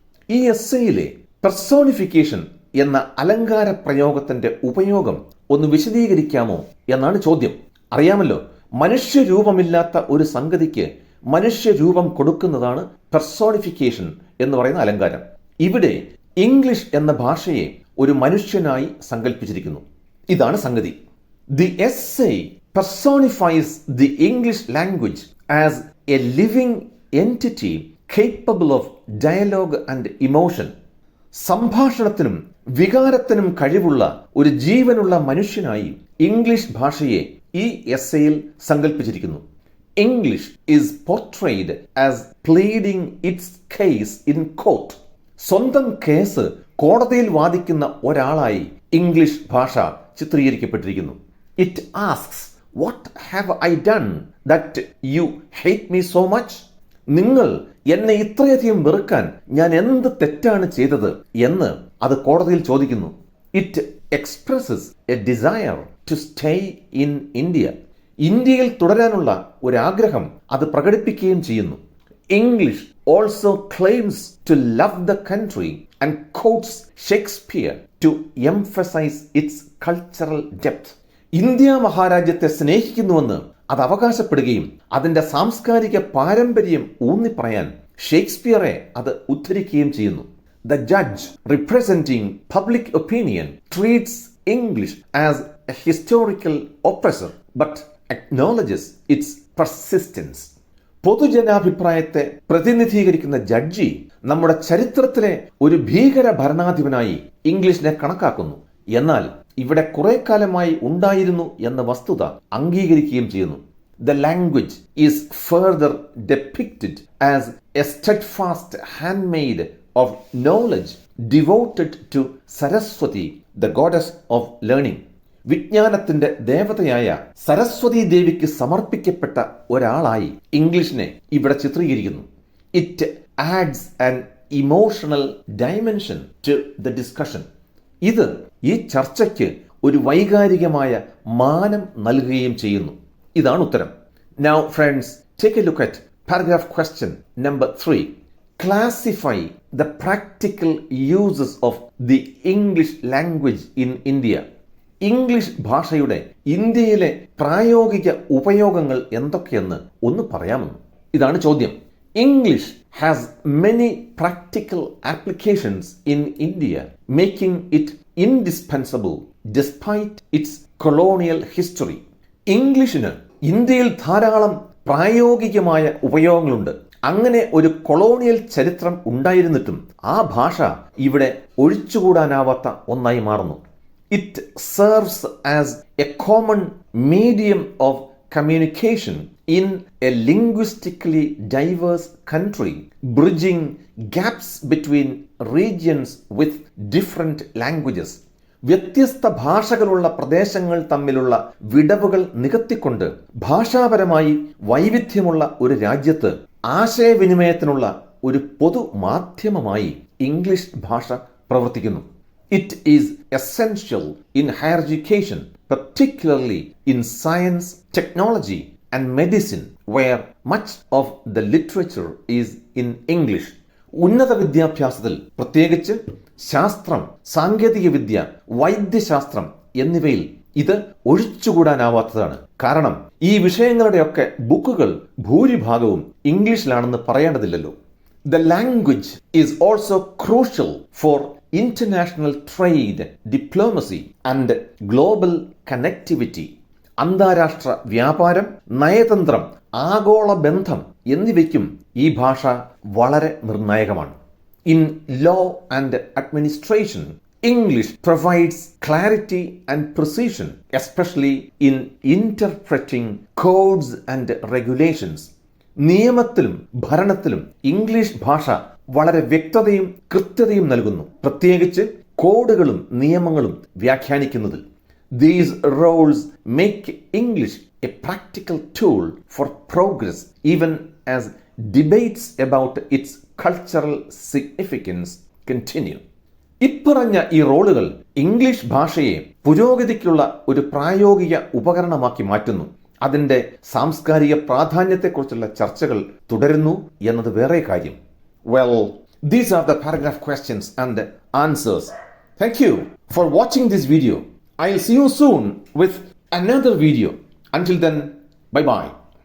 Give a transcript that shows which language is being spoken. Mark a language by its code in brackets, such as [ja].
[ml] ഈ എസ്സേയിലെ personification എന്ന അലങ്കാര പ്രയോഗത്തിന്റെ ഉപയോഗം ഒന്ന് വിശദീകരിക്കാമോ എന്നാണ് ചോദ്യം. അറിയാമല്ലോ, മനുഷ്യരൂപമില്ലാത്ത ഒരു സംഗതിക്ക് മനുഷ്യരൂപം കൊടുക്കുന്നതാണ് personification എന്ന് പറയുന്ന അലങ്കാരം. ഇവിടെ ഇംഗ്ലീഷ് എന്ന ഭാഷയെ ഒരു മനുഷ്യനായി സങ്കല്പിച്ചിരിക്കുന്നു. ഇതാണ് സംഗതി. [en] The essay personifies the English language as a living entity capable of dialogue and emotion. [ml] സംഭാഷണത്തിനും വികാരത്തിനും കഴിവുള്ള ഒരു ജീവനുള്ള മനുഷ്യനായി ഇംഗ്ലീഷ് ഭാഷയെ ഈ എസ്സേയിൽ സങ്കല്പിച്ചിരിക്കുന്നു. [en] English is portrayed as pleading its case in court. [ml] സ്വന്തം കേസ് കോടതിയിൽ വാദിക്കുന്ന ഒരാളായി ഇംഗ്ലീഷ് ഭാഷ ചിത്രീകരിക്കപ്പെട്ടിരിക്കുന്നു. [en] It asks, what have I done that you hate me so much? [ml] നിങ്ങൾ എന്നെ ഇത്രയധികം വെറുക്കാൻ ഞാൻ എന്ത് തെറ്റാണ് ചെയ്തത് എന്ന് അത് കോടതിയിൽ ചോദിക്കുന്നു. [en] It expresses a desire to stay in India. [ml] ഇന്ത്യയിൽ തുടരാനുള്ള ഒരാഗ്രഹം അത് പ്രകടിപ്പിക്കുകയും ചെയ്യുന്നു. [en] English also claims to love the country and quotes Shakespeare to emphasize its cultural depth. [ml] India മഹാരാജ്യത്തെ സ്നേഹിക്കുന്നുവെന്ന് അത് അവകാശപ്പെടുകയും അതിന്റെ സാംസ്കാരിക പാരമ്പര്യം ഊന്നിപ്പറയാൻ ഷേക്സ്പിയറെ അത് ഉദ്ധരിക്കുകയും ചെയ്യുന്നു. [en] The judge representing public opinion treats English as a historical oppressor but acknowledges its persistence. [ml] പൊതുജനാഭിപ്രായത്തെ പ്രതിനിധീകരിക്കുന്ന ജഡ്ജി നമ്മുടെ ചരിത്രത്തിലെ ഒരു ഭീകര ഭരണാധിപനായി ഇംഗ്ലീഷിനെ കണക്കാക്കുന്നു. എന്നാൽ ഇവിടെ കുറെ കാലമായി ഉണ്ടായിരുന്നു എന്ന വസ്തുത അംഗീകരിക്കുകയും ചെയ്യുന്നു. [en] The language is further depicted as a steadfast handmaid of knowledge devoted to Saraswati, the goddess of learning. [ml] വിജ്ഞാനത്തിന്റെ ദേവതയായ സരസ്വതി ദേവിക്ക് സമർപ്പിക്കപ്പെട്ട ഒരാളായി ഇംഗ്ലീഷിനെ ഇവിടെ ചിത്രീകരിക്കുന്നു. [en] It adds an emotional dimension to the discussion. [ml] ഇത് ഈ ചർച്ചയ്ക്ക് ഒരു വൈകാരികമായ മാനം നൽകുകയും ചെയ്യുന്നു. ഇതാണ് ഉത്തരം. [en] Now friends, take a look at paragraph question number 3. Classify the practical uses of the English language in India. [ml] English ഭാഷയുടെ ഇന്ത്യയിലെ പ്രായോഗിക ഉപയോഗങ്ങൾ എന്തൊക്കെയെന്ന് ഒന്ന് പറയാമെന്ന്. ഇതാണ് ചോദ്യം. [en] English has many practical applications in India, making it indispensable despite its colonial history. [ml] ഇംഗ്ലീഷിന് ഇന്ത്യയിൽ ധാരാളം പ്രായോഗികമായ ഉപയോഗങ്ങളുണ്ട്. അങ്ങനെ ഒരു കൊളോണിയൽ ചരിത്രം ഉണ്ടായിരുന്നിട്ടും ആ ഭാഷ ഇവിടെ ഒഴിച്ചുകൂടാനാവാത്ത ഒന്നായി മാറുന്നു. [en] It serves as a common medium of communication in a linguistically diverse country, bridging gaps between regions with different languages. [ml] വ്യത്യസ്ത ഭാഷകളുള്ള പ്രദേശങ്ങൾ തമ്മിലുള്ള വിടവുകൾ നികത്തിക്കൊണ്ട് ഭാഷാപരമായി വൈവിധ്യമുള്ള ഒരു രാജ്യത്ത് ആശയവിനിമയത്തിനുള്ള ഒരു പൊതു മാധ്യമമായി ഇംഗ്ലീഷ് ഭാഷ പ്രവർത്തിക്കുന്നു. [en] It is essential in higher education, particularly in science, technology and medicine, where much of the literature is in English. [ml] ഉന്നത വിദ്യാഭ്യാസത്തിൽ, പ്രത്യേകിച്ച് ശാസ്ത്രം, സാങ്കേതികവിദ്യ, വൈദ്യശാസ്ത്രം എന്നിവയിൽ ഇത് ഒഴിച്ചുകൂടാനാവാത്തതാണ്. കാരണം ഈ വിഷയങ്ങളുടെയൊക്കെ ബുക്കുകൾ ഭൂരിഭാഗവും ഇംഗ്ലീഷിലാണെന്ന് പറയേണ്ടതില്ലല്ലോ. [en] The language is also crucial for international trade, diplomacy and global connectivity. [ml] അന്താരാഷ്ട്ര വ്യാപാരം, നയതന്ത്രം, ആഗോള ബന്ധം എന്നിവയ്ക്കും ഈ ഭാഷ വളരെ നിർണായകമാണ്. [en] In law and administration, English provides clarity and precision, especially in interpreting codes and regulations. [ml] നിയമത്തിലും ഭരണത്തിലും ഇംഗ്ലീഷ് ഭാഷ വളരെ വ്യക്തതയും കൃത്യതയും നൽകുന്നു, പ്രത്യേകിച്ച് കോഡുകളും നിയമങ്ങളും വ്യാഖ്യാനിക്കുന്നതിൽ. [en] These roles make English a practical tool for progress, even as debates about its cultural significance continue. [ml] ഇപ്പറഞ്ഞ ഈ റോളുകൾ ഇംഗ്ലീഷ് ഭാഷയെ പുരോഗതിക്കുള്ള ഒരു പ്രായോഗിക ഉപകരണമാക്കി മാറ്റുന്നു. അതിന്റെ സാംസ്കാരിക പ്രാധാന്യത്തെക്കുറിച്ചുള്ള ചർച്ചകൾ തുടരുന്നു എന്നത് വേറെ കാര്യം. [en] Well, these are the paragraph questions and answers. Thank you for watching this video. I'll see you soon with another video. Until then, bye-bye.